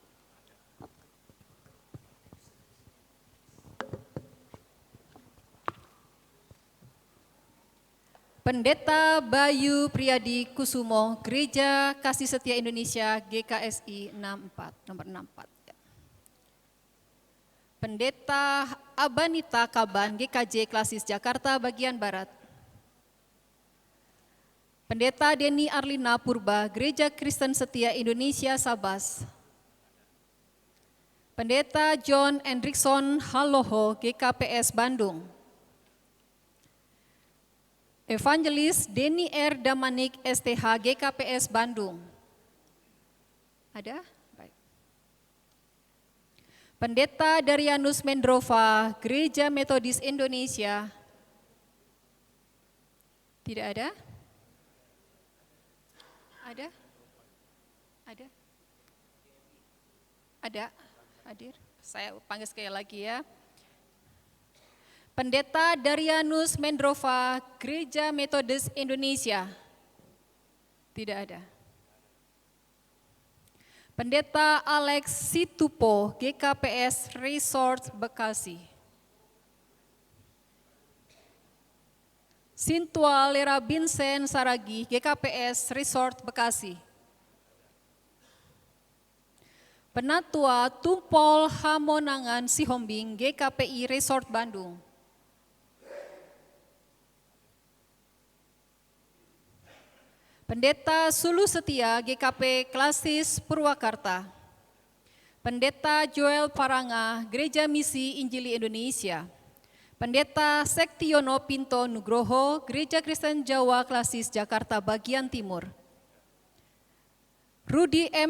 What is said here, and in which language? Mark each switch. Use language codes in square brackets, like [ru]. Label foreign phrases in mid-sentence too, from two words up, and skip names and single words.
[id] Pendeta Bayu Priyadi Kusumo, Gereja Kasih Setia Indonesia GKSI 64, nomor 64. Pendeta Abanita Kaban, GKJ Klasis Jakarta bagian Barat. Pendeta Deni Arlina Purba, Gereja Kristen Setia Indonesia Sabas. Pendeta John Hendrickson Haloho, GKPS Bandung. Evangelis Deni R. Damanik STH GKPS Bandung. Ada? Baik. Pendeta Darianus Mendrova, Gereja Metodis Indonesia. Tidak ada? Ada? Ada? Ada? Hadir? Saya panggil sekali lagi ya. Pendeta Darianus Mendrova, Gereja Metodis Indonesia. Tidak ada. Pendeta Alex Situpo, GKPS Resort Bekasi. Sintua Lera Binsen Saragi, GKPS Resort Bekasi. Penatua Tumpol Hamonangan Sihombing, GKPI Resort Bandung. Pendeta Sulu Setia, GKP Klasis Purwakarta. Pendeta Joel Paranga, Gereja Misi Injili Indonesia. Pendeta Sektiono Pinto Nugroho, Gereja Kristen Jawa Klasis Jakarta bagian Timur. Rudi M.